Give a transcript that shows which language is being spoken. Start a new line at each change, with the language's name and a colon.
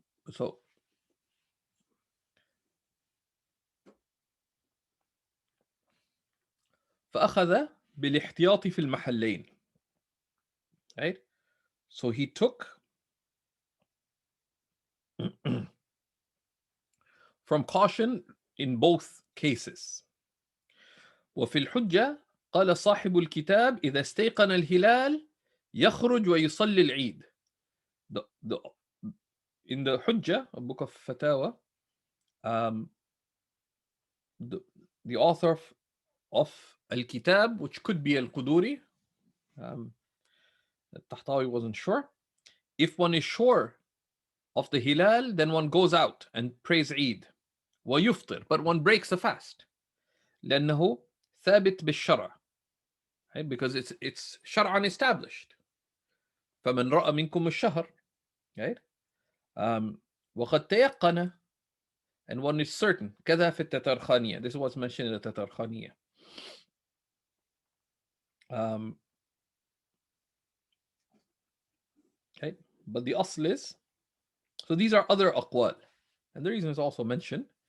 Arabic: So فأخذ بالاحتياط في المحلين, right?
English: So he took from caution in both cases.
Arabic: وفي الحجة قال صاحب الكتاب إذا استيقن الهلال يخرج ويصلي العيد.
English: In the Hujjah, a book of Fatawa, the author of Al-Kitab, which could be Al-Quduri, Tahtawi wasn't sure. If one is sure of the Hilal, then one goes out and prays Eid.
Arabic: ويفطر,
English: but one breaks the fast.
Arabic: لأنه ثابت بالشرع, right?
English: Because it's شرعا established.
Arabic: فمن رأى منكم الشهر, right? وقد تيقن,
English: and one is certain.
Arabic: كذا في التترخانية.
English: This is what's mentioned in the تترخانية. Okay, but the asl is, so these are other aqwal, and the reason is also mentioned.